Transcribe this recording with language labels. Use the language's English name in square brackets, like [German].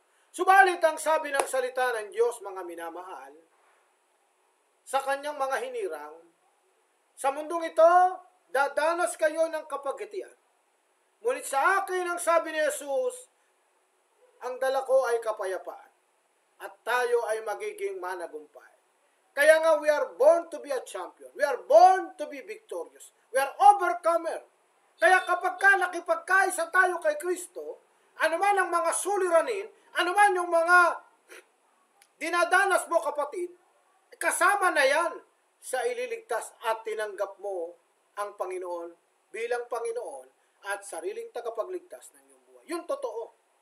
[Filipino] Subalit ang sabi ng salita ng Diyos, mga minamahal, sa kanyang mga hinirang, sa mundong ito, dadanas kayo ng kapagitian. Ngunit sa akin, ang sabi ni Jesus, ang dala ko ay kapayapaan, at tayo ay magiging managumpay. Kaya nga, [English] we are born to be a champion. We are born to be victorious. We are overcomer. [Filipino] Kaya kapag nakipagkaisa tayo kay Kristo, anuman ang mga suliranin, anuman yung mga dinadanas mo, kapatid, kasama na yan sa ililigtas at tinanggap mo ang Panginoon bilang Panginoon at sariling tagapagligtas ng iyong buhay. Yung totoo.